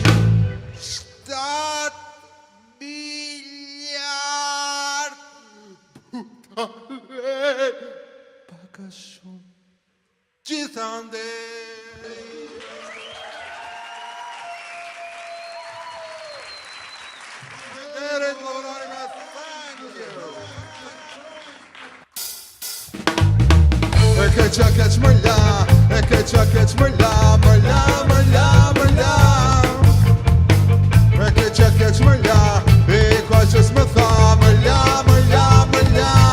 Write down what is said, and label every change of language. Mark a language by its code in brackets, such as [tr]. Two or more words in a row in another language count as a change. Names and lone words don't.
[sq] 7 miliard budale, paka shumë gjithande. Nderit vllazëri meu, [en] thank you. [sq] E ke qa keq më la, e ke qa keq më la, më la, më la, më la. E ke qa keq më la, e ka që s'më tha, më la, më la, më la.